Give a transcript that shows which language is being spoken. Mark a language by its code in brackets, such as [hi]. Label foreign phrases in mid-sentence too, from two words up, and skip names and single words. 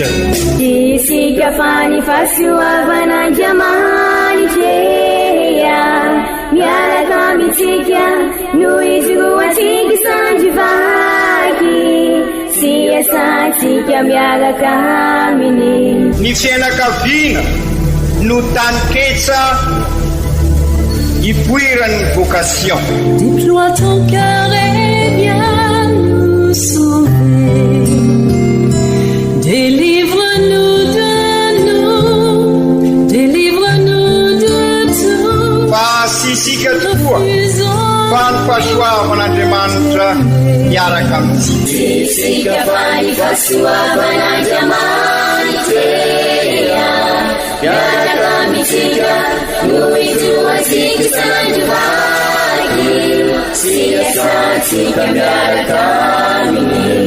[mg] Isika fa ny fahasoavan'Andriamanitra miaraka amintsika noho izy roa atsika sandrivaky sy asantsika miaraka aminy. Ny fianakaviana no taniketsa ipoiran'ny vocation. [fr] Déploie ton cœur et viens nous sauver. Délivre-nous de tout. [mg] Fasisika tokoa fa ny fahasoavan'Andriamanitra miaraka amintsika. Isika fa ny fahasoavan'Andriamanitra miaraka amintsika noho izy roa atsika sandrivaky sy asantsika miaraka aminy.